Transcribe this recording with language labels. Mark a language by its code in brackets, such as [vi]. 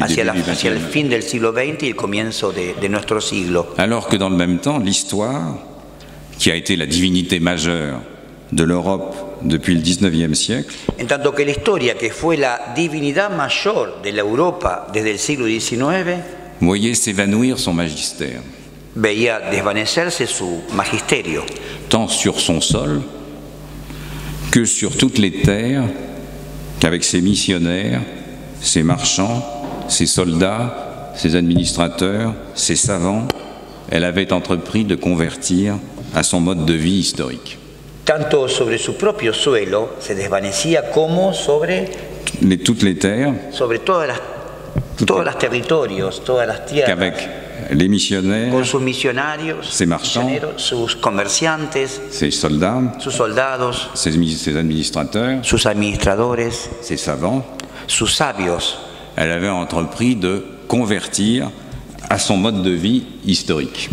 [es] hacia el fin del siglo XX y el comienzo de nuestro siglo. [fr] Alors que dans le même temps, l'histoire, qui a été la divinité majeure de l'Europe depuis le XIXe siècle, [es] en tanto que la historia, que fue la divinidad mayor de la Europa desde el siglo XIX, [fr] voyait s'évanouir son magistère, [es] veía desvanecerse su magisterio, [fr] tant sur son sol que sur toutes les terres qu'avec ses missionnaires, ses marchands, ses soldats, ses administrateurs, ses savants, elle avait entrepris de convertir à son mode de vie historique. [es] Tanto sobre su propio suelo se desvanecía como sobre [fr] toutes les terres, [es] sobre todos los territorios, todas las tierras, [fr] qu'avec les missionnaires, [es] con sus misionarios, [fr] ses marchands, [es] sus comerciantes, [fr] ses soldats, [es] sus soldados, [fr] ses administrateurs, [es] sus administradores, [fr] ses savants, [es] sus sabios. [fr] Elle avait entrepris de convertir à son mode de vie historique.